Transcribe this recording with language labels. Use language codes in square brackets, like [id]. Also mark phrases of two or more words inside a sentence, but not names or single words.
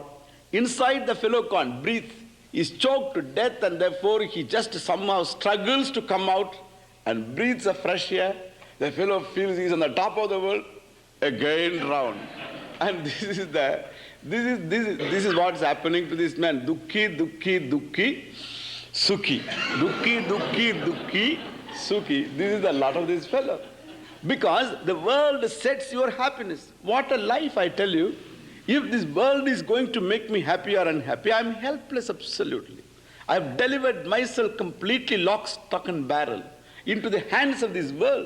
[en] Inside, the fellow can't breathe. He's choked to death, and therefore he just somehow struggles to come out and breathes a fresh air. The fellow feels he's on the top of the world, again drowned. And this is what is happening to this man. [hi] दुखी, दुखी, दुखी, सुखी। दुखी, दुखी, दुखी, सुखी. [en] This is the lot of this fellow. Because the world sets your happiness. What a life, I tell you. If this world is going to make me happy or unhappy, I am helpless absolutely. I have delivered myself completely lock, stock and barrel into the hands of this world.